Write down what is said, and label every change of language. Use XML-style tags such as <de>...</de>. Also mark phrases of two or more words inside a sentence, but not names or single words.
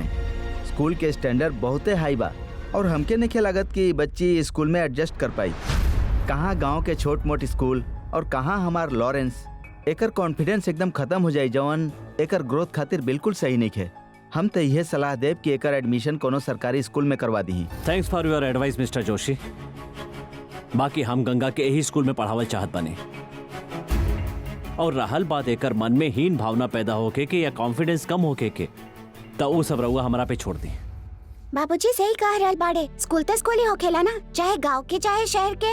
<bho>स्कूल के स्टैंडर्ड बहुते हाई बा और हमके नहीं लागत कि बच्ची स्कूल में एडजस्ट कर पाई। कहाँ गांव के छोट मोट स्कूल और कहाँ हमार लॉरेंस। एकर कॉन्फिडेंस एकदम खत्म हो जाई जवन एकर ग्रोथ खातिर बिल्कुल सही नहीं है। हम तो यह सलाह देव कि एकर एडमिशन कोनो सरकारी स्कूल में करवा दी।</bho> <en>Thanks for your advice Mister Joshi.</en> <bho>बाकी हम गंगा के यही स्कूल में पढ़ावल चाहत बने। और रहल बात एकर मन में हीन भावना पैदा होके के या कॉन्फिडेंस कम होके के, तो वो सब रहुआ हमारा पे छोड़ दी। बाबूजी सही कह रहल बाड़े, स्कूल तो स्कूल ही होखेला ना, चाहे गांव के चाहे शहर के।</bho>